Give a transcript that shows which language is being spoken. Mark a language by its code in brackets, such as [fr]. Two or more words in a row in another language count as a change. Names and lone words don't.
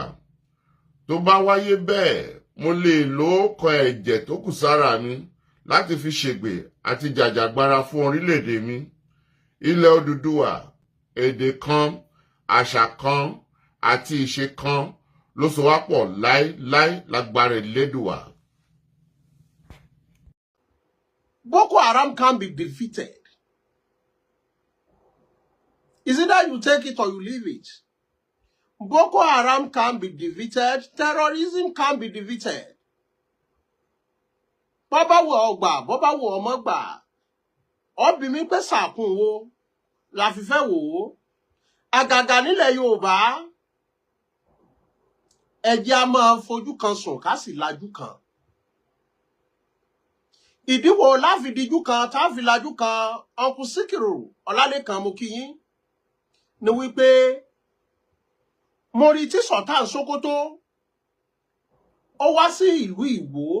[yo] Tó bá wáyé bẹ́ẹ̀, mo lè lo ọkàn ẹ̀jẹ̀ tó kù sára mi láti fi ṣègbè àti jàjàgbara fún orílẹ̀-èdè mi. Ilẹ̀ Odùduwà, èdè kan, àṣà kan àti ìṣe kan ló so wá pọ̀ láéláé lágbára Elédùwà. [en] Boko Haram can be defeated. Is it that you take it or you leave it? Boko Haram can be defeated. Terrorism can be defeated. [yo] Baba wo ogba, baba wo omogba. Obi mi pe sakun wo, la fi fe wo. Àgàgà nílẹ̀ Yorùbá, ẹ jẹ́ a máa fojú kan sùn ká sì lajú kan. Ìdí wo la fi dijú kan tá fi lajú kan. Uncle Síkírù Ọlálékan mo kí yín ní wípé mo rí tí Sultan Sókótó ó wá sí ìlú Ìwó.